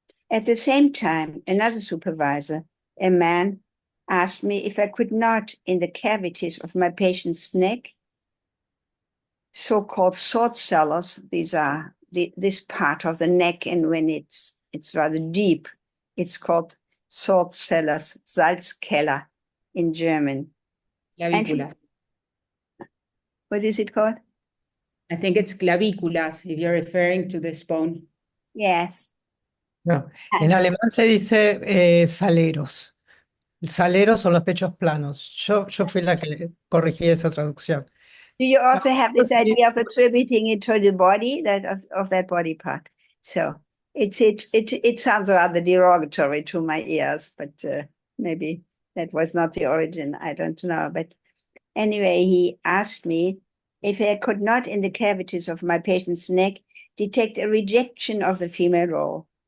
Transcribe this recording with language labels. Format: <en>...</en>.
<en>At the same time, another supervisor, a man, asked me if I could not, in the cavities of my patient's neck, so-called salt cellars, these are this part of the neck, and when it's rather deep, it's called salt cellars, Salzkeller in German.</en> <la>Clavicula.</la> <en>What is it called? I think it's clavículas, if you're referring to this bone. Yes.</en> <es>No, en alemán se dice saleros. Saleros son los pechos planos. Yo fui la que le corregí esa traducción.</es> <en>Do you also have this idea of attributing it to the body, that of that body part? So it sounds rather derogatory to my ears, but maybe that was not the origin. I don't know. But anyway, he asked me if I could not, in the cavities of my patient's neck, detect a rejection of the female role.</en>